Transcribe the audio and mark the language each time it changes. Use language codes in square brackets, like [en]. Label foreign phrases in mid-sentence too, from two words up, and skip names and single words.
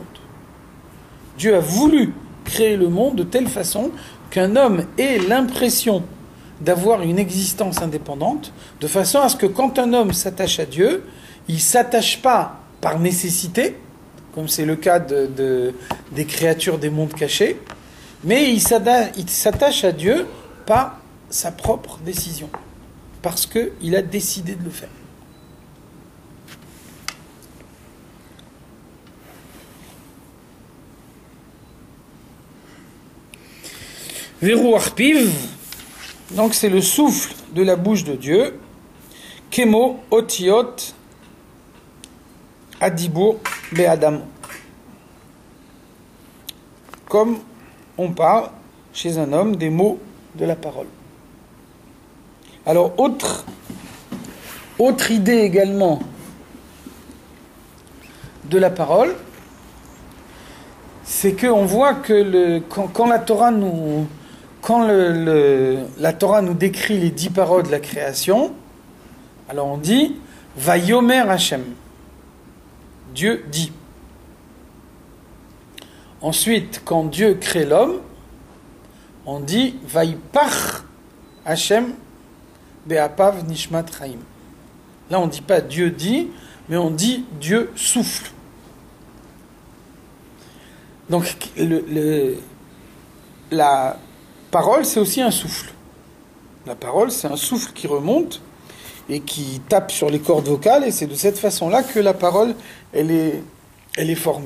[fr] Dieu a voulu créer le monde de telle façon qu'un homme ait l'impression d'avoir une existence indépendante, de façon à ce que quand un homme s'attache à Dieu, il ne s'attache pas par nécessité, comme c'est le cas des créatures des mondes cachés, mais il s'attache à Dieu par sa propre décision, parce qu'il a décidé de le faire. [he] וברוח פיו, [fr] donc c'est le souffle de la bouche de Dieu. [he] כמו אותיות הדיבור באדם. [fr] Comme on parle chez un homme des mots de la parole. Alors, autre idée également de la parole, c'est qu'on voit que quand la Torah nous... Quand la Torah nous décrit les 10 paroles de la création, alors on dit « [he] ויאמר השם ». [fr] Dieu dit. Ensuite, quand Dieu crée l'homme, on dit « [he] ויפח השם באפיו נשמת חיים ». [fr] Là, on ne dit pas « Dieu dit », mais on dit « Dieu souffle ». Donc, la parole, c'est aussi un souffle. La parole, c'est un souffle qui remonte et qui tape sur les cordes vocales, et c'est de cette façon-là que la parole, elle est formée.